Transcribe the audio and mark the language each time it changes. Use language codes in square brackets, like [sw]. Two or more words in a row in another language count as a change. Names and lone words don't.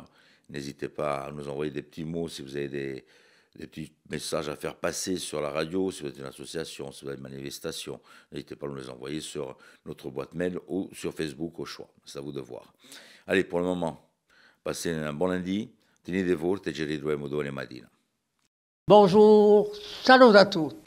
[fr] N'hésitez pas à nous envoyer des petits mots si vous avez des petits messages à faire passer sur la radio, si vous êtes une association, si vous avez une manifestation. N'hésitez pas à nous les envoyer sur notre boîte mail ou sur Facebook au choix. C'est à vous de voir. Allez, pour le moment, passez un bon lundi. [it] Tenete forte e ci ritroviamo domani mattina. [fr] Bonjour, salut à tous.